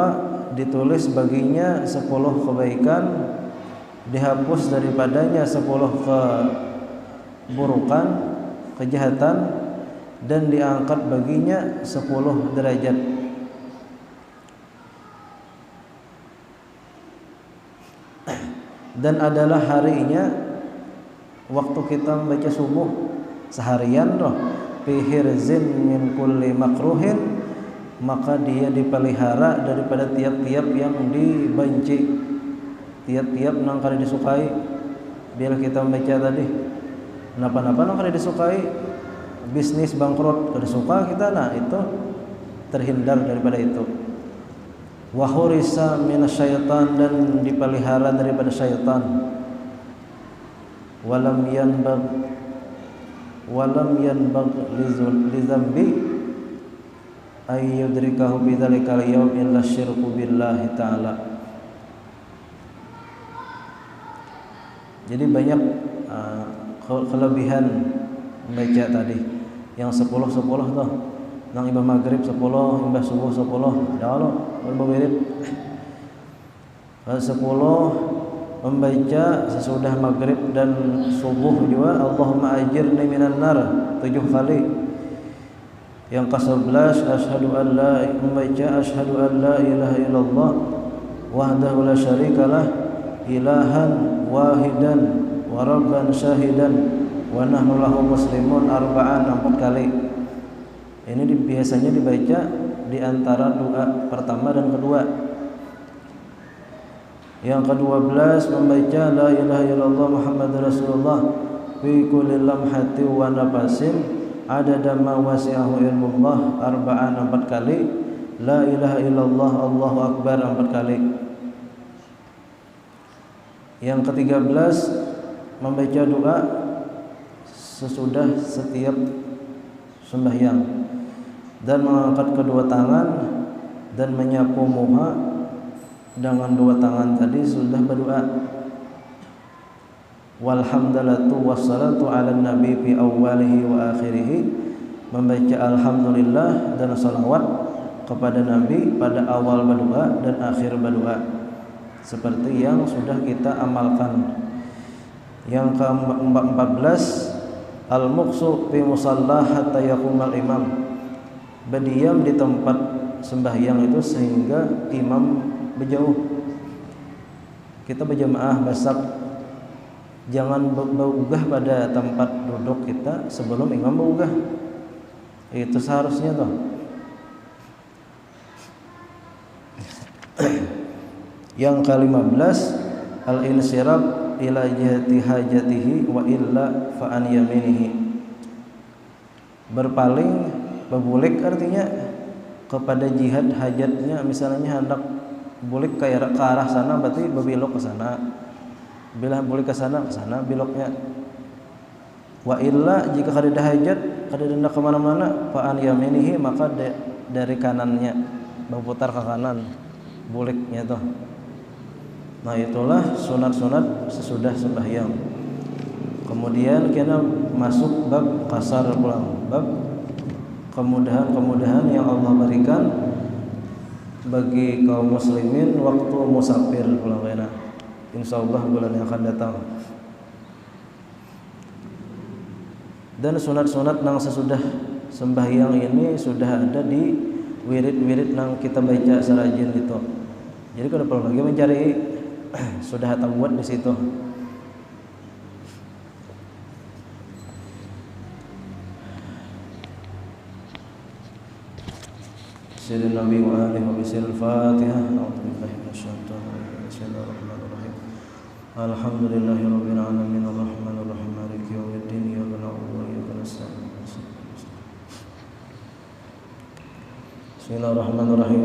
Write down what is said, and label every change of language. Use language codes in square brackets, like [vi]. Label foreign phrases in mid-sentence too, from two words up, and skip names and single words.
[id] Ditulis baginya 10 kebaikan, dihapus daripadanya 10 keburukan, kejahatan, dan diangkat baginya 10 derajat. Dan adalah harinya waktu kita membaca subuh seharian toh, [ar] في حرز من كل مكروه, [id] maka dia dipelihara daripada tiap-tiap yang dibenci, tiap-tiap nang kada disukai. [bjn] Bila kita membaca tadi napa-napa nang kada disukai, bisnis bangkrut kada suka kita, nah itu terhindar daripada itu. [ar] وحرس من الشيطان, [id] dan dipelihara daripada syaitan. [ar] ولم ينبغ لذنب أن يدركه بذلك اليوم إلا الشرك بالله تعالى. [id] Jadi banyak kelebihan membaca tadi. Yang 10 tuh, nang imbah maghrib 10, imbah subuh 10, ada lo berwirid 10 membaca sesudah maghrib dan subuh juga [ar] اللهم أجرني من النار [id] 7 kali. Yang ke-11 [ar] أشهد أن لا membaca أشهد أن لا إله إلا الله وحده لا شريك له إلها واحدا وربا شهيدا ونحن له مسلمون 4 kali. [id] Ini biasanya dibaca di antara doa pertama dan kedua. Yang ke-12 membaca [ar] لا إله إلا الله محمد رسول الله في كل لمحة ونفس عدد ما وسعه علم الله 4 kali. لا إله إلا الله الله أكبر 4 kali. [id] Yang ke-13 membaca doa sesudah setiap sembahyang dan mengangkat kedua tangan dan menyapu muka dengan 2 tangan tadi sudah berdoa. [ar] والحمد لله والصلاة على النبي في أوله وآخره, [id] membaca alhamdulillah dan salawat kepada nabi pada awal berdoa dan akhir berdoa, seperti yang sudah kita amalkan. Yang ke-14 [ar] المكث في المصلى حتى يقوم الإمام, [id] berdiam di tempat sembahyang itu sehingga imam berjauh. [bjn] Kita berjamaah basak, jangan berugah pada tempat duduk kita sebelum imam berugah. [id] Itu seharusnya toh. Yang ke-15 [ar] الانصراف إلى جهة حاجته وإلا فعن يمينه, [id] berpaling, berbulik artinya kepada jihad hajatnya. Misalnya hendak bulik ke arah sana, berarti berbelok ke sana. [bjn] Bila bulik ke sana beloknya. [ar] وإلا [id] jika kada ada hajat, kada hendak ke mana-mana, [ar] فعن يمينه, [id] maka dari kanannya, berputar ke kanan buliknya tuh. Nah itulah sunat-sunat sesudah sembahyang. Kemudian kita masuk bab kasar pulang, bab kemudahan-kemudahan yang Allah berikan bagi kaum muslimin waktu musafir pulang kena. Insyaallah bulan yang akan datang. Dan sunat-sunat nang sesudah sembahyang ini sudah ada di wirid-wirid nang kita baca sarajin itu. Jadi kada perlu lagi mencari, sudah buat di situ. [ar] سيدنا النبي وآله وبسر الفاتحة. أعوذ بالله من الشيطان الرجيم بسم الله الرحمن الرحيم الحمد لله رب العالمين الرحمن الرحيم مالك يوم الدين إياك نعبد وإياك نستعين. Bismillahirrahmanirrahim.